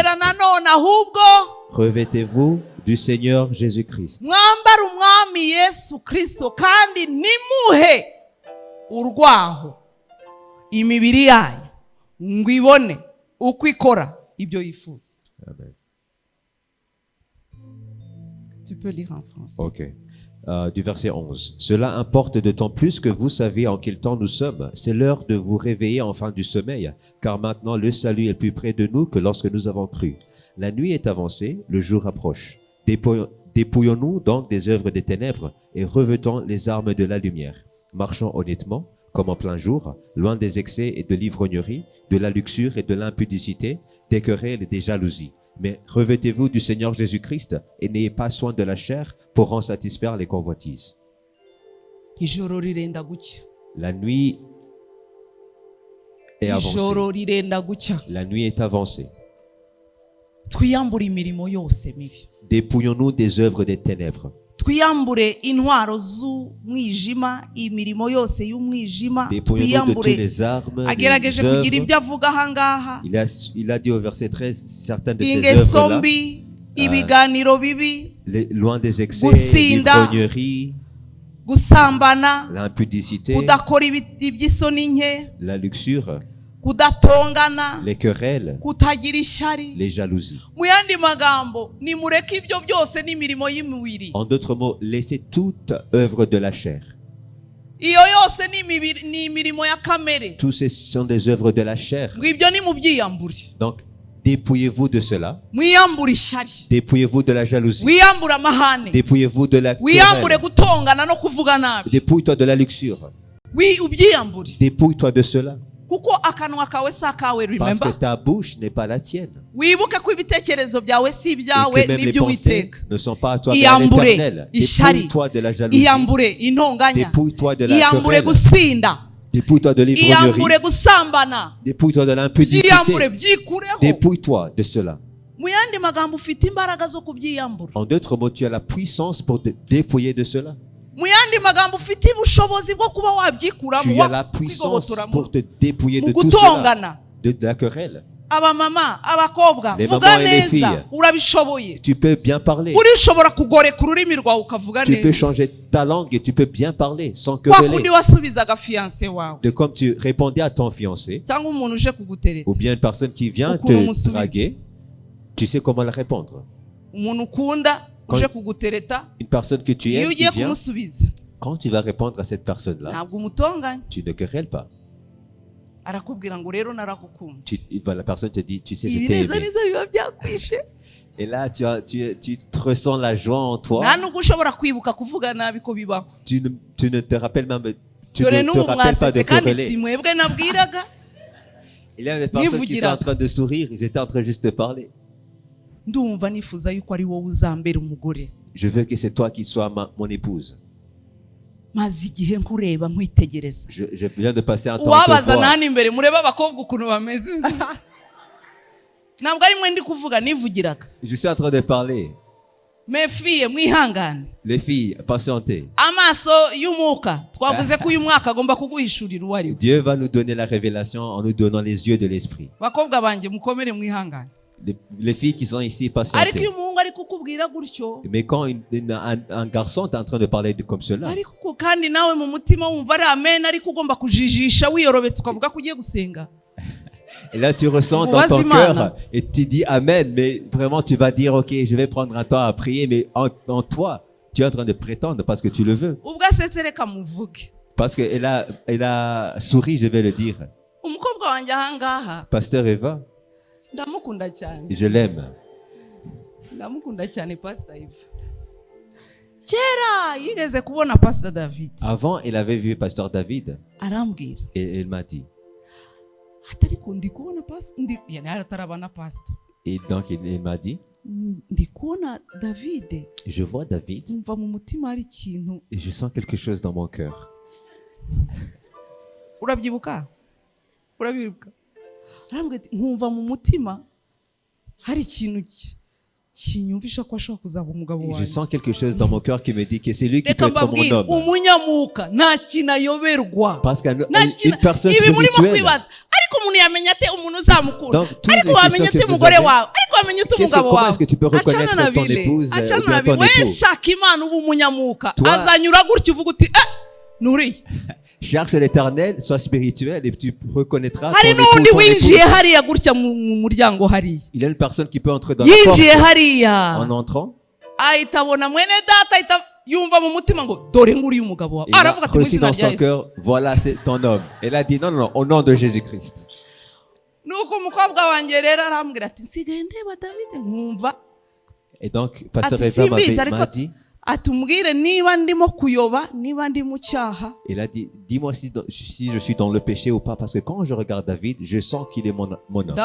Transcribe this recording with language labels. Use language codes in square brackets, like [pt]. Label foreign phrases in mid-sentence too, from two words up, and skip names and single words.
[rw] ongera nanone ahubwo. [fr] Revêtez-vous du Seigneur Jésus-Christ. [rw] mwambare umwami Yesu Kristo kandi nimuhe urwaho imibiri yanyu ngo ibone uko ikora ibyo yifuza. Amen. [fr] Tu peux lire en français. Ok. Du verset 11. Cela importe d'autant plus que vous savez en quel temps nous sommes. C'est l'heure de vous réveiller enfin du sommeil, car maintenant le salut est plus près de nous que lorsque nous avons cru. La nuit est avancée, le jour approche. Dépouillons-nous donc des œuvres des ténèbres et revêtons les armes de la lumière. Marchons honnêtement, comme en plein jour, loin des excès et de l'ivrognerie, de la luxure et de l'impudicité, des querelles et des jalousies. Mais revêtez-vous du Seigneur Jésus-Christ et n'ayez pas soin de la chair pour en satisfaire les convoitises. [rw] Ijoro rirenda gucya. [fr] La nuit est [rw] Ijoro [fr] avancée. [rw] rirenda gucya. [fr] La nuit est avancée. [rw] Twiyambure imirimo yose mibi. [fr] Dépouillons-nous des œuvres des ténèbres. [rw] Twiyambure intwaro z'umwijima, imirimo yose y'umwijima. [fr] Dépouillons-nous de toutes les armes, [rw] Agerageje [fr] les [rw] kugira [fr] œuvres. [rw] ibyo avuga ahangaha. [fr] Il a dit au verset 13, certaines de ces [rw] Ingeso [fr] œuvres-là, [rw] mbi, ibiganiro bibi, [fr] loin des excès, [rw] Gusinda. [fr] l'ivrognerie, [rw] gusambana, [fr] l'impudicité, [rw] kudakora iby'isoni nke, [fr] la luxure, [rw] kudatongana, [fr] les querelles, [rw] kutagira ishyari. [fr] les jalousies. [rw] Mu yandi magambo, nimureke ibyo byose n'imirimo y'imibiri. [fr] En d'autres mots, laissez toute œuvre de la chair. [rw] Iyo yose ni imirimo ya kamere. [fr] Tous ces sont des œuvres de la chair. [rw] Ngo ibyo ni mubyiyambure. [fr] Donc, dépouillez-vous de cela. [rw] Mwiyambure ishyari. [fr] Dépouillez-vous de la jalousie. [rw] Wiyambure amahane. [fr] Dépouillez-vous de la [rw] Wiyambure [fr] querelle. [rw] gutongana no kuvuga nabi. [fr] Dépouille-toi de la luxure. [rw] Ubyiyambure. [fr] Dépouille-toi de cela. [rw] Kuko akanwa kawe si akawe, [fr] Parce que remember. ta bouche n'est pas la tienne. [rw] Wibuke ko ibitekerezo byawe si [fr] Et [rw] ibyawe [fr] que même les pensées [rw] n'iby'Uwiteka. [fr] ne sont pas à toi mais à [rw] Iyambure [fr] l'Éternel. [rw] ishyari. [fr] Dépouille-toi de la jalousie. [rw] Iyambure intonganya. [fr] Dépouille-toi de la [rw] Iyambure [fr] querelle. [rw] gusinda. [fr] Dépouille-toi de l'ivrognerie. [rw] Iyambure gusambana. [fr] Dépouille-toi de l'impudicité. [rw] Byiyambure byikureho. [fr] Dépouille-toi de cela. [rw] Mu yandi magambo ufite imbaraga zo kubyiyambura. [fr] En d'autres mots, tu as la puissance pour te dépouiller de cela. [rw] Mu yandi magambo ufite ubushobozi bwo kuba wabyikuramo. [fr] Tu as la puissance pour te dépouiller de tout cela. [rw] Gutongana. [fr] De la querelle. [rw] Abamama, abakobwa, [fr] Les [rw] vuga [fr] mamans et les [rw] neza, [fr] filles. [rw] urabishoboye. [fr] Tu peux bien parler. [rw] Urishobora kugoreka ururimi rwawe ukavuga [fr] Tu peux [rw] neza. [fr] changer ta langue et tu peux bien parler sans [rw] Kwa [fr] quereller. [rw] kundi wasubizaga fiancé wawe [fr] De comme tu répondais à ton fiancé [rw] cyangwa umuntu uje kugutereta. [fr] ou bien une personne qui vient [rw] Ukuntu [fr] te [rw] umusubiza. [fr] draguer, tu sais comment la répondre. [rw] Umuntu ukunda [fr] Quand- [rw] uje kugutereta, [fr] Une personne que tu [rw] iyo [fr] aimes qui [rw] ugiye [fr] vient, [rw] kumusubiza [fr] quand tu vas répondre à cette personne-là, [rw] ntabwo umutonganya. [fr] tu ne querelles pas. [rw] Arakubwira ngo rero naragukunze. [fr] La personne te dit, tu sais, je [rw] Ibi [fr] t'ai [rw] neza [fr] aimé. [rw] neza biba byakwishe. [fr] Et là, tu te ressens la joie en toi. [rw] Nta nubwo ushobora kwibuka kuvuga nabi ko bibaho. [fr] Tu ne te rappelles même, tu [rw] Dore [fr] ne te [rw] n'ubu [fr] rappelles pas de [rw] mwasetse kandi si [fr] quereller. [rw] mwebwe nabwiraga. [fr] Il y a des personnes qui sont [rw] Mwivugira. [fr] en train de sourire, ils étaient en train juste de parler. [rw] Ndumva nifuza yuko ari wowe uzambera umugore. [fr] Je veux que c'est toi qui sois mon épouse. [rw] Maze igihe nkureba nkwitegereza. [fr] Je viens de passer un temps à te [rw] Uwabaza [fr] voir. [rw] nani imbere mureba abakobwa ukuntu bameze. Ntabwo ari mwe ndi kuvuga nivugiraga. [fr] Je suis en train de parler. Mes filles [rw] mwihangane. [fr] Les filles, patientez. [rw] Amaso y'umwuka twavuze ko uyu mwaka agomba kuguhishurira uwo ari we. [fr] Dieu va nous donner la révélation en nous donnant les yeux de l'esprit. [rw] Bakobwa banjye mukomere mwihangane. [fr] Les filles qui sont ici, [rw] Ariko [fr] patientez. [rw] iyo umuhungu ari kukubwira gutyo, [fr] Mais quand un garçon est en train de parler comme cela, [rw] ariko kandi nawe mu mutima wumva ari amen, ariko ugomba kujijisha wiyorobetse ukavuga ko ugiye gusenga. [fr] et là tu ressens dans ton cœur et tu dis Amen, mais vraiment tu vas dire ok, je vais prendre un temps à prier, mais en toi, tu es en train de prétendre parce que tu le veux. [rw] Ubwo asetse reka muvuge. [fr] Parce qu'elle a souri, je vais le dire. [rw] Umukobwa wanjye ahangaha Pasteur Eva, ndamukunda cyane. [fr] je l'aime. [rw] Ndamukunda cyane Pastor Eva. Kera yigeze kubona Pastor David. [fr] Avant, elle avait vu Pasteur David [rw] Arambwira. [fr] et elle m'a dit. [rw] Atari kundi kubona Pastor ndi yani aratarabana Pastor. [fr] Et donc elle m'a dit, [rw] Ndi kubona David. [fr] je vois David [rw] Umva mu mutima hari ikintu. [fr] et je sens quelque chose dans mon cœur. [rw] Urabyibuka? Urabibuka? Arambwira ati nkumva mu mutima hari ikintu kinyumvisha ko ashobora kuzaba umugabo [fr] Et je [rw] wanjye. [fr] sens quelque chose dans mon cœur qui me dit que c'est lui qui peut [rw] Reka [fr] être mon [rw] mbabwire, [fr] homme. [rw] umunyamuka nta kintu ayoberwa. [fr] Parce qu'une [rw] Nta kintu- [fr] personne [rw] ibi murimo [fr] spirituelle. [rw] kwibaza ariko umuntu yamenya ate umuntu uzamukunda [fr] Donc, toutes [rw] ariko [fr] les [rw] wamenya [fr] questions [rw] ate [fr] que vous [rw] umugore [fr] avez- [rw] wawe ariko wamenya ute umugabo [fr] Comment [rw] wawe [fr] est-ce que tu peux reconnaître ton épouse ou bien ton [rw] wese [fr] époux? [rw] shaka imana uba umunyamuka [fr] Toi- [rw] azanyura gutya uvuga uti nuriya [fr] Cherche l'éternel, sois spirituel et tu reconnaîtra ton [rw] hari [fr] époux, [rw] n'undi [fr] ton [rw] winjiye [fr] épouse. [rw] hariya gutya mu muryango hariya [fr] Il y a une personne qui peut entrer dans la porte [rw] yinjiye hariya [fr] en entrant. [rw] ahita abona mwene data ahita yumva mu mutima ngo dore nguriya umugabo wawe [fr] Il a [rw] aravuga ati mu [fr] reçu [rw] izina [fr] dans [rw] rya [fr] son [rw] yesu [fr] cœur, voilà, c'est ton homme. Elle a dit non, non, non, au nom de Jésus-Christ. [rw] nuko umukobwa wanjye rero arambwira ati nsigaye ndeba davide nkumva [fr] Et donc, Pasteur [rw] ati Eva simbizi [fr] m'a [rw] ariko [fr] dit, [rw] atubwire niba ndimo kuyoba niba ndi mu cyaha [fr] il a dit, dis-moi si je suis dans le péché ou pas, parce que quand je regarde David, je sens qu'il est mon homme, ou bien